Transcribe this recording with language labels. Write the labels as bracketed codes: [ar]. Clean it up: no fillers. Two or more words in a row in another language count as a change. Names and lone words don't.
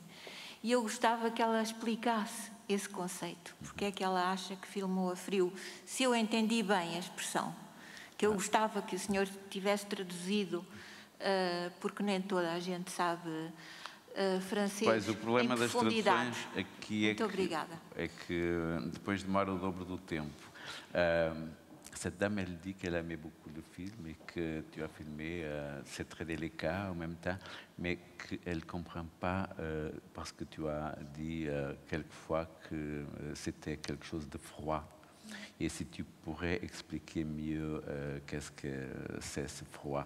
[pt] E eu gostava que ela explicasse esse conceito, porque é que ela acha que filmou a frio, se eu entendi bem a expressão, que eu gostava que o senhor tivesse traduzido, porque nem toda a gente sabe francês. Pois, o problema das traduções aqui Muito obrigada. É que depois demora o dobro do tempo. [fr] Cette dame, elle dit qu'elle aimait beaucoup le film et que tu as filmé, c'est très délicat en même temps, mais qu'elle ne comprend pas parce que tu as dit quelquefois que c'était quelque chose de froid. Et si tu pourrais expliquer mieux qu'est-ce que c'est ce froid?